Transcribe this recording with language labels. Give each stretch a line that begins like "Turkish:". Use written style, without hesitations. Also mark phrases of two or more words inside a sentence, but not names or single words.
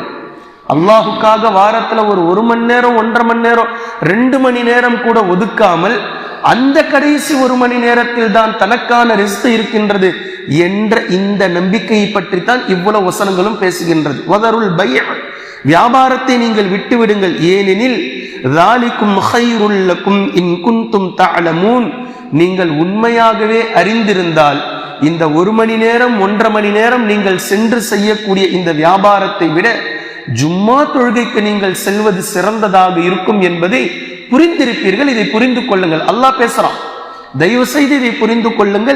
Tamil: அல்லாஹுக்காக வாரத்துல ஒரு 1 மணி நேரம் 1.5 மணி நேரம் 2 மணி நேரம் கூட ஒதுக்காமல் அந்த கடைசி 1 மணி நேரத்தில் தான் தனக்கான ரிஸ்க் இருக்கின்றது என்ற இந்த நம்பிக்கையை பற்றி தான் இவ்வளவு வசனங்களும் பேசுகின்றது.
Arabic: وذروا البيع,
Tamil: வியாபாரத்தை நீங்கள் விட்டுவிடுங்கள்.
Arabic: ஏனெனில் ذَلِكُمْ خَيْرٌ لَكُمْ إِن كُنتُمْ تَعْلَمُونَ,
Tamil: நீங்கள் உண்மையாகவே அறிந்திருந்தால் இந்த 1 மணி நேரம் 1.5 மணி நேரம் நீங்கள் சென்று செய்யக்கூடிய இந்த வியாபாரத்தை விட ஜும்மா தொழுகைக்கு நீங்கள் செல்வது சிறந்ததாக இருக்கும் என்பதை புரிந்திருப்பீர்கள். இதை புரிந்து கொள்ளுங்கள். அல்லாஹ் பேசுறான், தயவு செய்து இதை புரிந்து கொள்ளுங்கள்.